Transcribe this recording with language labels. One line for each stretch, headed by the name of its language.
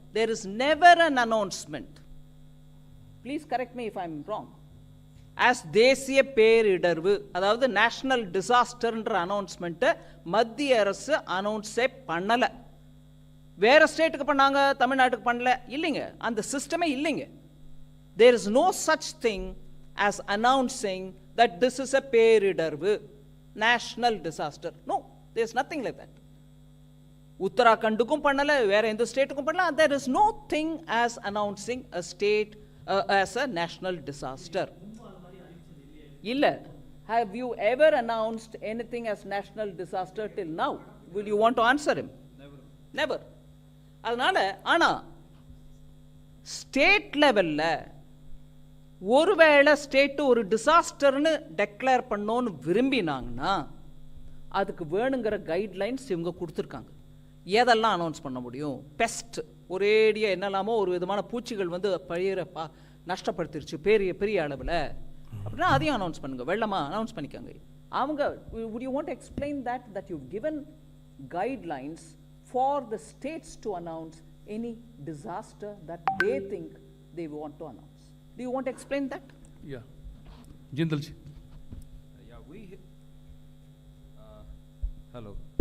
English: There is never an announcement. Please correct me if I am wrong.
Tamil: As தேசிய பேரிடர்வு, அதாவது national டிசாஸ்டர்ன்ற அனௌன்ஸ்மெண்ட்டை மத்திய அரசு அனௌன்ஸே பண்ணலை. வேற ஸ்டேட்டுக்கு பண்ணாங்க, தமிழ்நாட்டுக்கு பண்ணல இல்லைங்க. அந்த சிஸ்டமே இல்லைங்க.
English: There is no such thing as announcing that this is a பேரிடர்வு, national disaster. No, there is nothing like that.
Tamil: உத்தராகண்டுக்கும் பண்ணல, வேற எந்த ஸ்டேட்டுக்கும் பண்ணல.
English: There is no thing as announcing a state as a national disaster.
Tamil: இல்ல.
English: Have you ever announced anything as national disaster till now? Will you want to answer him? Never.
Tamil: அதனால ஆனா state லெவல்ல ஒருவேளை state ஒரு டிசாஸ்டர்னு declare பண்ணோன்னு விரும்பினாங்கன்னா அதுக்கு வேணுங்கிற guidelines இவங்க கொடுத்துருக்காங்க. எதெல்லாம் அனௌன்ஸ் பண்ண முடியும்? பெஸ்ட், ஒரேடியாக என்னெல்லாமோ ஒரு விதமான பூச்சிகள் வந்து பயிரை நஷ்டப்படுத்திருச்சு பெரிய அளவில் அப்படின்னா அதையும் அனௌன்ஸ் பண்ணுங்க. வெள்ளமாக அனௌன்ஸ் பண்ணிக்காங்க. அவங்க
English: would you want to explain that you've given guidelines for the states to announce any disaster that they think they want to announce? Do you want to explain that? Yeah. Jindal ji. Yeah, hello.